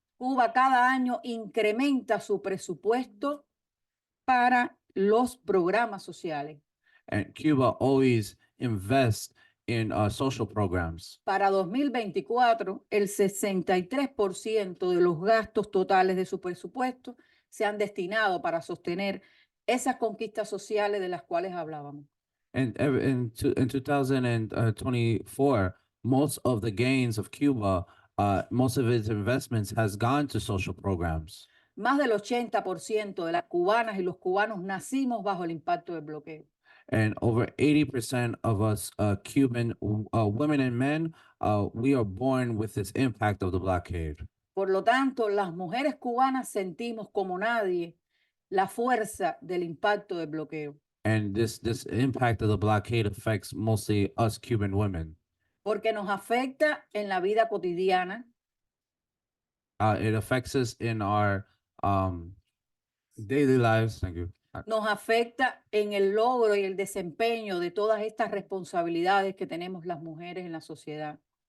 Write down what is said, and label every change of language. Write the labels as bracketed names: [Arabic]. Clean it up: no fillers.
[Spanish] Cuba cada año incrementa su presupuesto para los programas sociales. [English] And Cuba always invests in social programs. [Spanish] Para 2024, el 63% de los gastos totales de su presupuesto se han destinado para sostener esas conquistas sociales de las cuales hablábamos. [English] And in 2024, most of the gains of Cuba, most of its investments has gone to social programs. [Spanish] Más del 80% de las cubanas y los cubanos nacimos bajo el impacto del bloqueo. [English] And over 80% of us Cuban women and men, we are born with this impact of the blockade. [Spanish] Por lo tanto, las mujeres cubanas sentimos como nadie la fuerza del impacto del bloqueo. [English] And this impact of the blockade affects mostly us Cuban women. [Spanish] Porque nos afecta en la vida cotidiana, [English] It affects us in our daily lives. Thank you. [Spanish] nos afecta en el logro y el desempeño de todas estas responsabilidades que tenemos las mujeres en la sociedad.